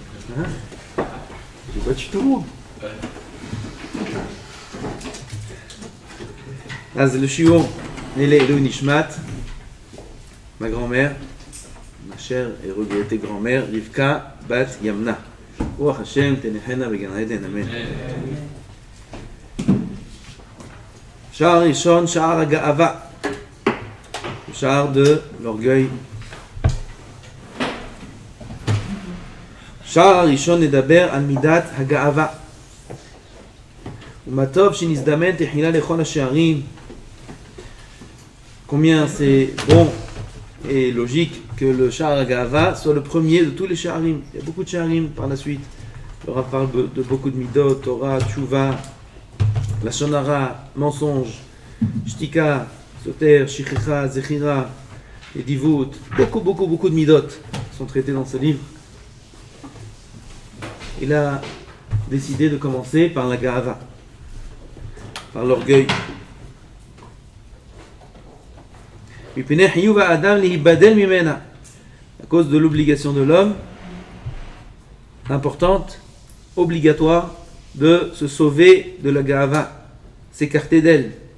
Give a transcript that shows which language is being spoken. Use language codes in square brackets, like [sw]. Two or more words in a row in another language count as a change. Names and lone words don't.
[fr] Hein? J'ai battu tout le monde. [he] אז לשיעור אלה אלוהי נשמת, [fr] ma grand-mère, ma chère et regrettée grand-mère, Rivka Bat Yamna. [he] רוח השם תנחנה בגן עדן, אמן. שער ראשון, שער הגאווה. [fr] Le char de l'orgueil. [he] שער הראשון נדבר על מידת הגאווה. ומה טוב שנזדמן תחילה לכל השערים. [fr] Combien c'est bon et logique que le char הגאווה soit le premier de tous les sharim. Il y a beaucoup de sharim par la suite. Le Rav parle de beaucoup de [he] מידות, תורה, תשובה, לשון הרע, [fr] mensonge, [he] שתיקה, סותר, שכחה, זכירה, [fr] et Divut. Beaucoup de midot sont traités dans ce livre. Il a décidé de commencer par la Ga'ava, par l'orgueil. À cause de l'obligation de l'homme, importante, obligatoire, de se sauver de la Ga'ava, s'écarter d'elle.